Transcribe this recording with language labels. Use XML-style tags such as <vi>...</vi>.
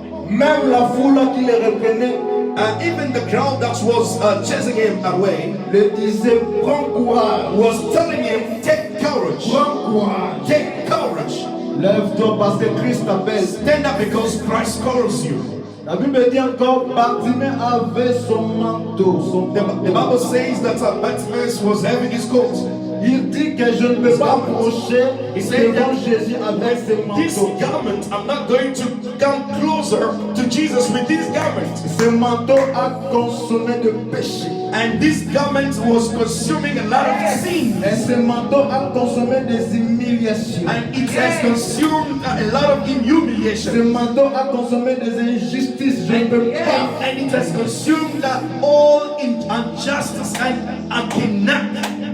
<fr>Même la foule qui les reprenait</fr> <en>Even the crowd that was chasing him away</en> <fr>le disait, prends courage,</fr> <en>was telling him, take courage.</en> <fr>prends courage.</fr> <en>Take courage.</en> <fr>Lève-toi parce que Christ t'appelle.</fr> <en>Stand up because Christ calls you.</en> <fr>La Bible dit encore, Bartimée avait son manteau, son</fr> <en>The</en> <fr>manteau.</fr> <en>Bible says that Bartimaeus was having his coat.</en> <fr>Il dit que je ne peux pas approcher devant Jésus avec ce</fr> <en>This</en> <fr>manteau.</fr> <en>garment, I'm not going to come closer to Jesus with this garment.</en> <fr>Ce manteau a consommé de péché.</fr> <en>And this garment was consuming a lot of sin.</en> <fr>Et ce manteau a consommé des humiliations.</fr> <en>And it has consumed a lot of</en> <fr>Ce</fr> <en>humiliation.</en> <fr>manteau a consommé des injustices. Je ne peux pas.</fr> <en>And it has consumed all injustice, and I cannot.</en>